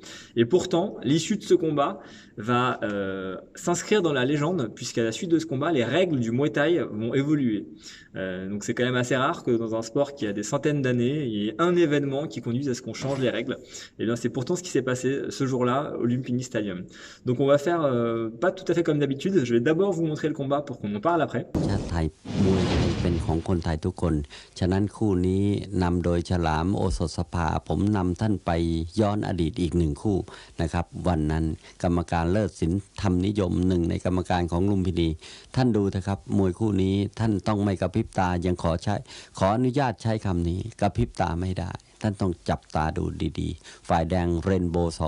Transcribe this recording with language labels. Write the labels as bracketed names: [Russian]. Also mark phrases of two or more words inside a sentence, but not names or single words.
[French] Et pourtant, l'issue de ce combat va s'inscrire dans la légende puisqu'à la suite de ce combat, les règles du Muay Thai vont évoluer. Donc c'est quand même assez rare que dans un sport qui a des centaines d'années, il y ait un événement qui conduise à ce qu'on change les règles. Et bien c'est pourtant ce qui s'est passé ce jour-là au Lumpini Stadium. Donc on va faire pas tout à fait comme d'habitude. Je vais d'abord vous montrer le combat pour qu'on en parle après. [Thai] ชาติไทยมวยไทยเป็นของคนไทยทุกคนฉะนั้นคู่นี้นำโดยฉลามโอสถสภาผมนำท่านไปย้อนอดีตอีกหนึ่งคู่นะครับวันนั้นกรรมการเลิศศิลป์ธรรมนิยมหนึ่งในกรรมการของลุมพินีท่านดูเถอะครับมวยคู่นี้ท่านต้องไม่กระพริบตายังขออนุญาตใช้คำนี้กระพริบตาไม่ได้ท่านต้องจับตาดูดีๆฝ่ายแดงเรนโบว์ส.